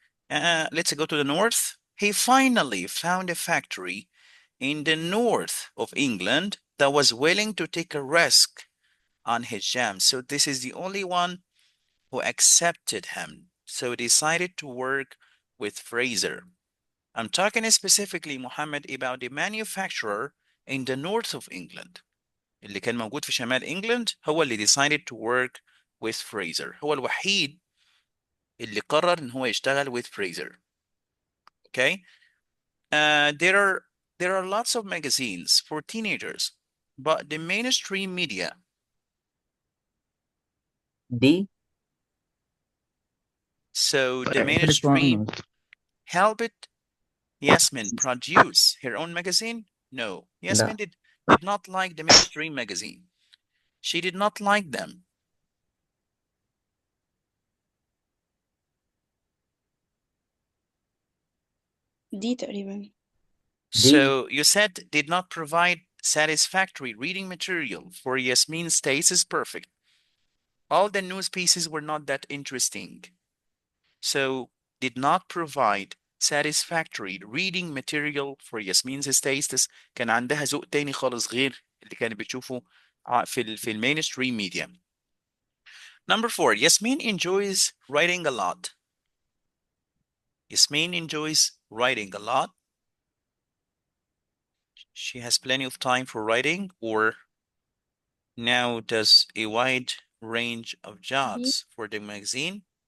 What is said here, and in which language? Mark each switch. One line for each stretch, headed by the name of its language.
English: Let's go to the north. He finally found a factory in the north of England that was willing to take a risk on his jam. So this is the only one who accepted him. So decided to work with Fraser. I'm talking specifically, Muhammad, about the manufacturer in the north of England.
Arabic: اللي كان موجود في شمال إنجلند هو اللي
English: decided to work with Fraser.
Arabic: هو الوحيد اللي قرر إن هو يشتغل
English: with Fraser. Okay? There are lots of magazines for teenagers, but the mainstream media. D. So the First mainstream one. helped Yasmine produce her own magazine? No. Yasmine did not like the mainstream magazine. She did not like them.
Arabic: دي تقريبا.
English: So you said did not provide satisfactory reading material for Yasmine's taste is perfect. All the news pieces were not that interesting. So did not provide satisfactory reading material for Yasmine's tastes.
Arabic: كان عندها ذوق تاني خالص غير اللي كانت بتشوفه في المينستريم media.
English: Number 4, Yasmine enjoys writing a lot. Yasmine enjoys writing a lot. She has plenty of time for writing, or now does a wide range of jobs for the magazine.